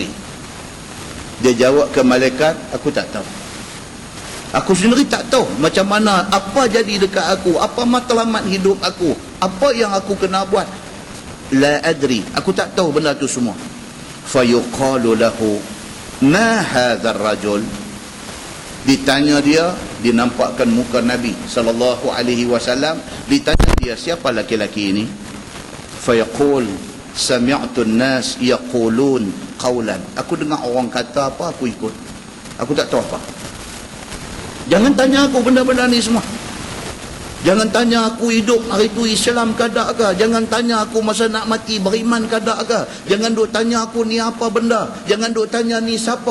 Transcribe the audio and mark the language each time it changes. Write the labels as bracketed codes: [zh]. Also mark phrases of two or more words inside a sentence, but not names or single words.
[ms] Dia jawab ke malaikat, aku tak tahu. Aku sendiri tak tahu macam mana, apa jadi dekat aku, apa matlamat hidup aku, apa yang aku kena buat. [ar] لا أدري, [ms] aku tak tahu benda tu semua. [ar] فيقال له ما هذا الرجل, [ms] Ditanya dia nampakkan muka Nabi [ar] صلى الله عليه وسلم. [ms] Ditanya dia, siapa laki-laki ini? [ar] فيقول سمعت الناس يقولون قولا. [ms] Aku dengar orang kata apa, aku ikut. Aku tak tahu apa. Jangan tanya aku benda-benda ni semua. Jangan tanya aku hidup hari tu Islam ke tak ke. Jangan tanya aku masa nak mati beriman ke tak ke. Jangan duk tanya aku ni apa benda. Jangan duk tanya ni siapa.